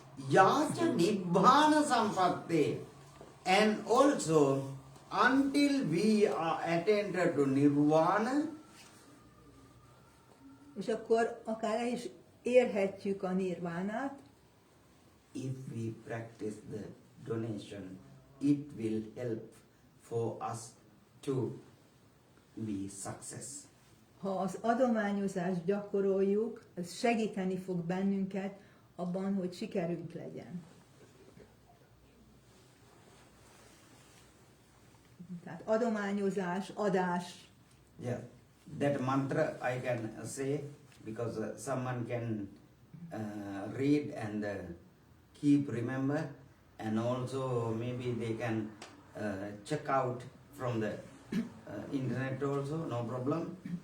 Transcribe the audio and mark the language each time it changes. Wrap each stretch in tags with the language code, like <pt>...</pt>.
<pi>Yacha nibbana sampatte,</pi> <en>and also until we are attained to nirvana,</en> <hu>És akkor akár el is érhetjük a nirvánát,</hu> <en>if we practice the donation, it will help for us to be success.</en> <hu>ha az adományozást gyakoroljuk, ez segíteni fog bennünket abban, hogy sikerünk legyen. Tehát adományozás, adás.</hu> <en>Yeah, that mantra I can say because someone can read and keep remember, and also maybe they can check out from the internet also, no problem.</en>